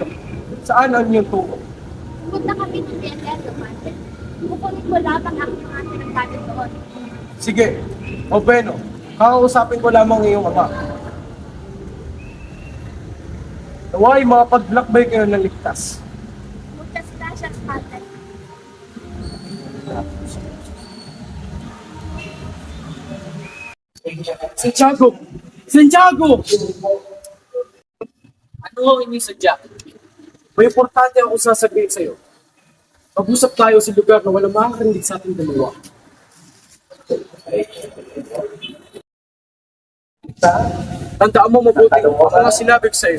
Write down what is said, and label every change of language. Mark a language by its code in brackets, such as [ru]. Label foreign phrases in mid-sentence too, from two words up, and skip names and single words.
[tl] Saan ang inyong tungo? Pumunta kami ng DNR naman. Kukunin ko lamang ang mga pinagkati doon. Sige, o bueno, kakausapin ko lamang iyong ama. Naway, makapaglakbay kayo ng ligtas. [es] Muchas gracias, Padre. [tl] Santiago! Santiago! Ano ho inyong sadya? May importante akong sasabihin sa'yo. Mag-usap tayo sa lugar na walang makakarinig sa ating dalawa. Tandaan mo mabuti ang mga sinabi ko sa'yo.